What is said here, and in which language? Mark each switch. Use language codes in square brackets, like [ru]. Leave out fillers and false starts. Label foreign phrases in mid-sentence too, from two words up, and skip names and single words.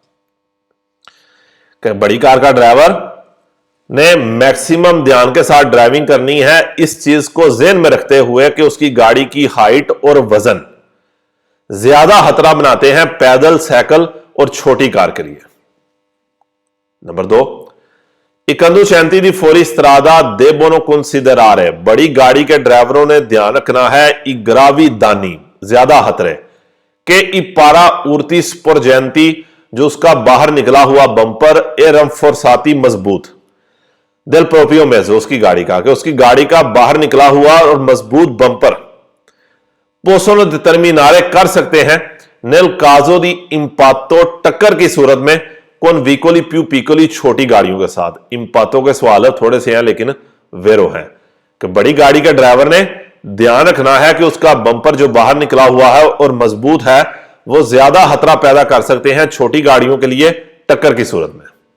[hi] बड़ी कार का ड्राइवर ने मैक्सिमम ध्यान के साथ ड्राइविंग करनी है, इस चीज को ज़हन में रखते हुए कि उसकी गाड़ी की हाइट और वजन ज्यादा खतरा बनाते हैं पैदल, साइकिल और छोटी कार के लिए। नंबर 2, [it] I conducenti di fuoristrada debbono considerare, [hi] बड़ी गाड़ी के ड्राइवरों ने ध्यान रखना है, [it] i gravi danni, [hi] ज्यादा खतरे के, [it] i para urti sporgenti, [hi] जो उसका बाहर निकला हुआ बंपर, [it] e rinforzati, [hi] मजबूत। [it] del proprio mezzo [hi] उसकी गाड़ी का, कि उसकी गाड़ी का बाहर निकला हुआ और मजबूत बंपर [it] posso determinare [hi] कर सकते हैं [it] nel caso di impatto [hi] टक्कर की सूरत में [it] con veicoli più piccoli [hi] छोटी गाड़ियों के साथ। इंपातो के सवाल थोड़े से हैं लेकिन वेरो हैं कि बड़ी गाड़ी के ड्राइवर ने ध्यान रखना है कि उसका बंपर जो बाहर निकला हुआ है और मजबूत है वो ज्यादा खतरा पैदा कर सकते हैं छोटी गाड़ियों के लिए टक्कर की सूरत में।